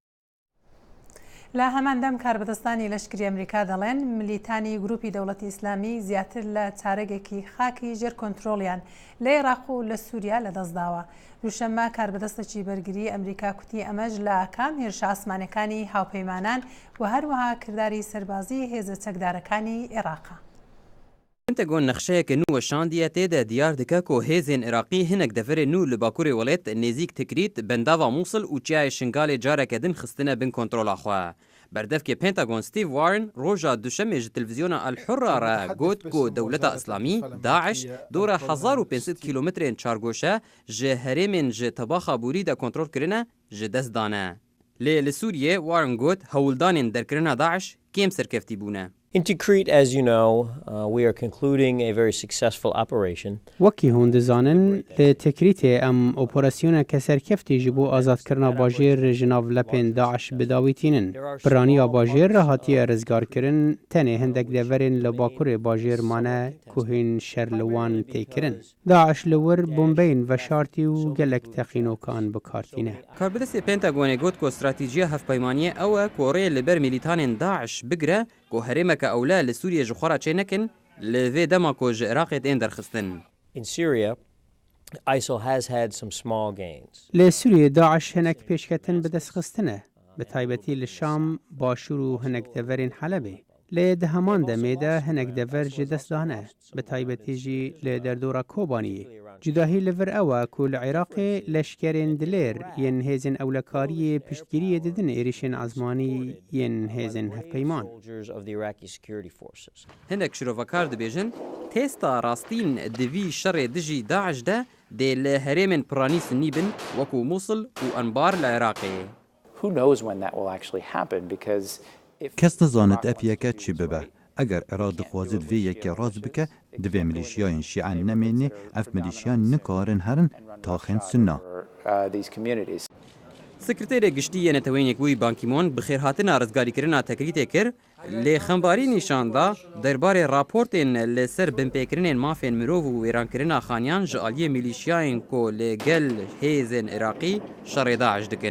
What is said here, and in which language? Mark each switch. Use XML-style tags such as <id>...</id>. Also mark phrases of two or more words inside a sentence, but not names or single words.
<ckb>لە هەماندەم کاربەدەستانی لەشکری ئەمریکا دەڵێن ملیتانی گروپی دەوڵەتی ئیسلامی زیاتر لە چارەگێکی خاکی ژێر کۆنتترۆلیان لە عێراق و لە سووریا لەدەستداوە. دووشەممە کاربەدەستەکی بەرگری ئەمریکا کوتی ئەمەش لە کام هێرشە ئاسمانەکانی هاوپەیمانان و هەروەها کردداری سەربازی هێزە چەکدارەکانی عێراقا.</ckb> <ku>پێنتەگۆن نەخشەیەکە نووە شاندیە تێدا دیار دکە کۆ هێزên عێراقی hinek deverê nû li bakurê welêt nêzik tikirît bendava Mosul û çiyayê Şingalê careke din xistine bin kontrola xwe. Berdevkê Pentagon Steve Warren roja duşemê ji televizyona El Hurra re got ku Dewleta Islamî, Daeş, dora 1500 kilometrên çargoşe ji herêmên ji tebaxa Bûrî de kontrol kirine ji dest dane. Lê li Sûriyê Warren got hewldanên derkirina Daeş kêm serkeftî bûne.</ku> <en>In Tikrit, as you know, we are concluding a very successful operation.</en> <ku>وەکی هون دەزانن لە تکریتێ ئەم ئۆپۆراسیۆنە کە سەرکەفتی ji بۆ ئازادکردنا باژێر ji nav lepên Daeş bidawîtînin. Piraniya baژێr re hatiye rizgarkirin tenê hindek deverên li bakurê baژêr mane ku hên şer li wan têkirin. Daeş li wir bombeyên veşartî û gelek texînokan bikartîne. Karbidestê Pentagonê got ku stratîjiya hevpeymaniyê ew e ku rê li ber milîtanên Daeş bigire ku herêmeke ewle li Sûriyê ji xwe re çê nekin li vê dema ku ji Iraqê tên derxistin.</ku> <en>In Syria, ISIL has had some small gains.</en> <ku>Lê Sûriyê Daeş hinek pêşketin bi destxistine, bi taybetî li Şam, Başûr û hinek deverên Helebê. Lê di heman demê de hinek dever ji dest dane, bi taybetî jî li derdora Kobaniyê. Cudahî li vir ew e ku li Iraqê leşkerên dilêr yên hêzên ewlekariyê piştgiriyê didin êrişên ezmanî yên hêzên hevpeyman. Hinek şirovekar dibêjin, têsta rastîn di vî şerê dijî Daeş de dê li herêmên piranî Sunnî bin wekû Mosul û Anbar li Iraqê.</ku> <en>Who knows when that will actually happen because</en> <ku>کەس دەزانێت ئەپیەکە چی ببە. ئەگەر عێراق دەخوازێت vê yekê ڕاست بکە divê milîşiyayên şîan nemênî ev milîşiyan nikarin herin taxên Sunna. Sekreterê giştî yê Netewên Yekbûyî Ban Ki-moon bi xêrhatina rizgarîkirina tekrîtê kir, lê xembarî nîşan da derbarê raportên li ser binpêkirinên mafên mirov û wêrankirina xaniyan ji aliyê milîşiyayên ku lê gel hêzên Iraqî şerê Daeş dikin.</ku>